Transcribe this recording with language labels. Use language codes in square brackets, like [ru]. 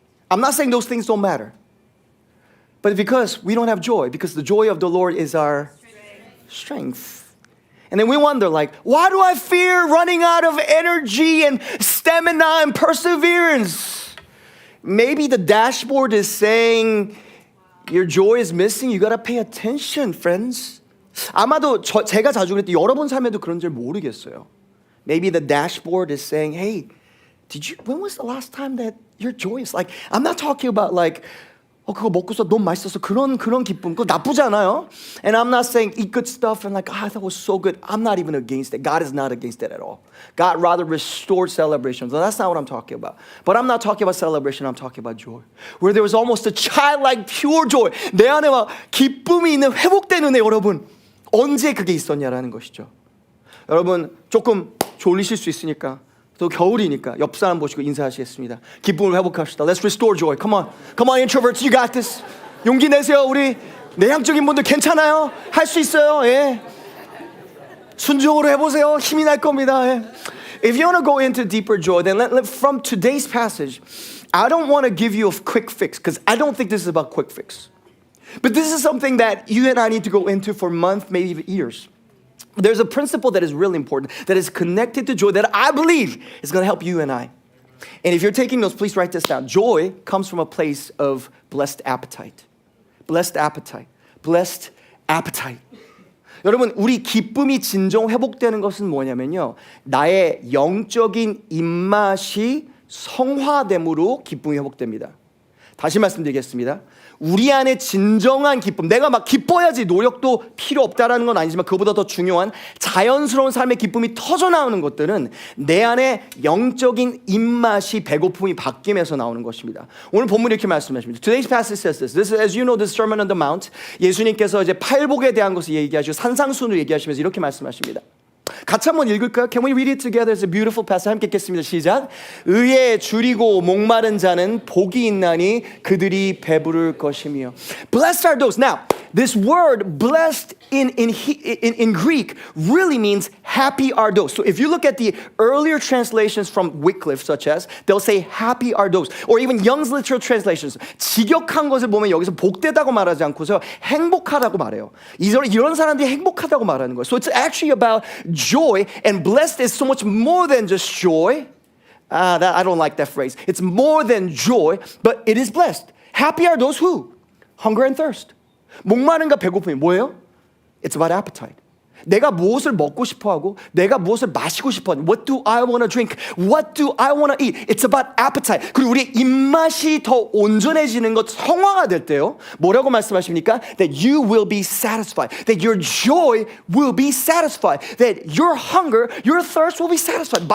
[en] I'm not saying those things don't matter. But because we don't have joy, because the joy of the Lord is our strength. And then we wonder like, why do I fear running out of energy and stamina and perseverance? Maybe the dashboard is saying your joy is missing. You got to pay attention, friends. [ko] 아마도 제가 자주 그랬더니 여러분 삶에도 그런 줄 모르겠어요. [en] Maybe the dashboard is saying, hey, when was the last time that you're joyous? Like, I'm not talking about like, [ko] 그거 먹고서 너무 맛있어서 그런 기쁨, 그거 나쁘지 않아요. [en] And I'm not saying eat good stuff and like, that was so good. I'm not even against it. God is not against it at all. God rather restored celebrations. So that's not what I'm talking about. But I'm not talking about celebration. I'm talking about joy. Where there was almost a childlike pure joy. [ko] 내 안에 막 기쁨이 있는 회복된 은혜, 여러분. 언제 그게 있었냐라는 것이죠. 여러분 조금 졸리실 수 있으니까, 또 겨울이니까 옆 사람 보시고 인사하시겠습니다. 기쁨을 회복합시다. [en] Let's restore joy. Come on. Come on, introverts. You got this. [ko] 용기 내세요. 우리 내향적인 분들 괜찮아요. 할 수 있어요. 예. 순종으로 해보세요. 힘이 날 겁니다. 예. [en] If you want to go into deeper joy, then from today's passage, I don't want to give you a quick fix because I don't think this is about quick fix. But this is something that you and I need to go into for months, maybe even years. There's a principle that is really important that is connected to joy that I believe is going to help you and I. And if you're taking notes, please write this down. Joy comes from a place of blessed appetite. Blessed appetite. Blessed appetite. [ko] 여러분, 우리 기쁨이 진정 회복되는 것은 뭐냐면요, 나의 영적인 입맛이 성화됨으로 기쁨이 회복됩니다. 다시 말씀드리겠습니다. 우리 안에 진정한 기쁨, 내가 막 기뻐야지 노력도 필요 없다라는 건 아니지만 그보다 더 중요한 자연스러운 삶의 기쁨이 터져나오는 것들은 내 안에 영적인 입맛이, 배고픔이 바뀌면서 나오는 것입니다. 오늘 본문이 이렇게 말씀하십니다. [en] Today's passage says this. This is, as you know, this Sermon on the Mount. [ko] 예수님께서 이제 팔복에 대한 것을 얘기하시고 산상순을 얘기하시면서 이렇게 말씀하십니다. 같이 한번 읽을까요? [en] Can we read it together? It's a beautiful passage. [ko] 함께 읽겠습니다. 시작. 의에 줄이고 목마른 자는 복이 있나니 그들이 배부를 것이며. [en] Blessed are those. Now, this word blessed in Greek really means happy are those. So if you look at the earlier translations from Wycliffe, such as, they'll say happy are those. Or even Young's literal translations. [ko] 직역한 것을 보면 여기서 복되다고 말하지 않고서 행복하다고 말해요. 이런 사람들이 행복하다고 말하는 거예요. [en] So it's actually about joy, and blessed is so much more than just joy. I don't like that phrase. It's more than joy, but it is blessed. Happy are those who hunger and thirst. [ko] 목마른과 배고픔이 뭐예요? [en] It's about appetite. [ko] 내가 무엇을 먹고 싶어하고 내가 무엇을 마시고 싶어하는, [en] What do I want to drink? What do I want to eat? It's about appetite. [ko] 그리고 우리 입맛이 더 온전해지는 것, 성화가 될 때요, 뭐라고 말씀하십니까? [en] That you will be satisfied. That your joy will be satisfied. That your hunger, your thirst will be satisfied.